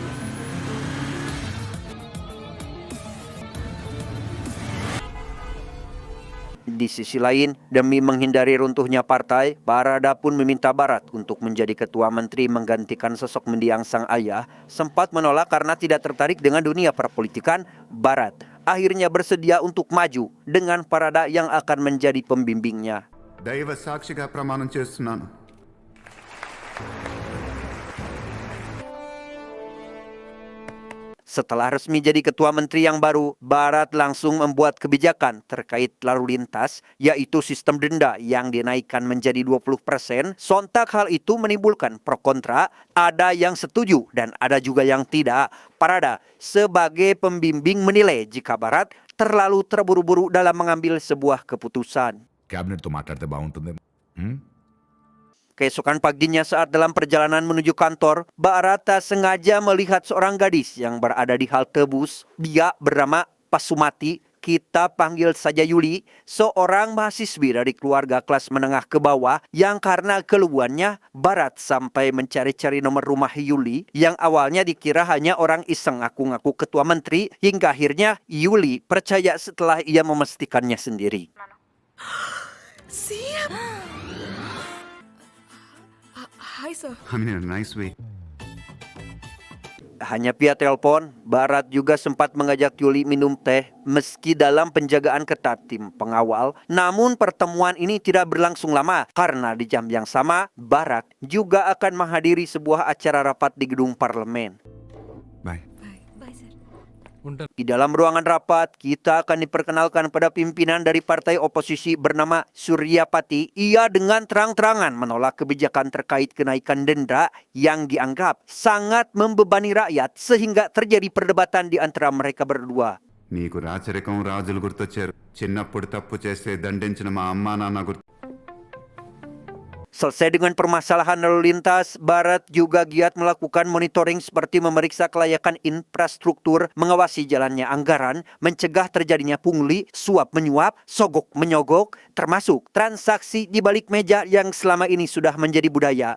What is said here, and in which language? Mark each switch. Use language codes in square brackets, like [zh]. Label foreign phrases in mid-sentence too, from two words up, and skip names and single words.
[id] Di sisi lain, demi menghindari runtuhnya partai, Parada pun meminta Barat untuk menjadi ketua menteri menggantikan sosok mendiang sang ayah. Sempat menolak karena tidak tertarik dengan dunia perpolitikan, Barat akhirnya bersedia untuk maju dengan Parada yang akan menjadi pembimbingnya. [te] దైవ సాక్షిగా ప్రమాణం చేస్తున్నాను. [id] Setelah resmi jadi ketua menteri yang baru, Barat langsung membuat kebijakan terkait lalu lintas, yaitu sistem denda yang dinaikkan menjadi 20%. Sontak hal itu menimbulkan pro kontra, ada yang setuju dan ada juga yang tidak. Parada sebagai pembimbing menilai jika Barat terlalu terburu-buru dalam mengambil sebuah keputusan. [te] క్యాబినెట్తో మాట్లాడితే బాగుంటుంది. [id] Keesokan paginya saat dalam perjalanan menuju kantor, Barat tak sengaja melihat seorang gadis yang berada di halte bus. Dia bernama Pasumati. kita panggil saja Yuli, seorang mahasiswi dari keluarga kelas menengah ke bawah yang karena keluhannya Barat sampai mencari-cari nomor rumah Yuli yang awalnya dikira hanya orang iseng ngaku-ngaku ketua menteri, hingga akhirnya Yuli percaya setelah ia memastikannya sendiri. Siap. Hai, [en] sir. I mean in a nice way. [id] Hanya via telepon, Barat juga sempat mengajak Yuli minum teh meski dalam penjagaan ketat tim pengawal. Namun pertemuan ini tidak berlangsung lama karena di jam yang sama, Barat juga akan menghadiri sebuah acara rapat di gedung parlemen. [en] Bye. Bye, sir. [id] Di dalam ruangan rapat, kita akan diperkenalkan pada pimpinan dari partai oposisi bernama Surya Pati. Ia dengan terang-terangan menolak kebijakan terkait kenaikan denda yang dianggap sangat membebani rakyat sehingga terjadi perdebatan di antara mereka berdua. [te] నీకు రాచరికం రాజులు గుర్తొచ్చారు చిన్నప్పుడు తప్పు చేస్తే దండించిన మా అమ్మా నాన్న గుర్తు [id] Selesai dengan permasalahan lalu lintas, Barat juga giat melakukan monitoring seperti memeriksa kelayakan infrastruktur, mengawasi jalannya anggaran, mencegah terjadinya pungli, suap menyuap, sogok menyogok, termasuk transaksi di balik meja yang selama ini sudah menjadi budaya.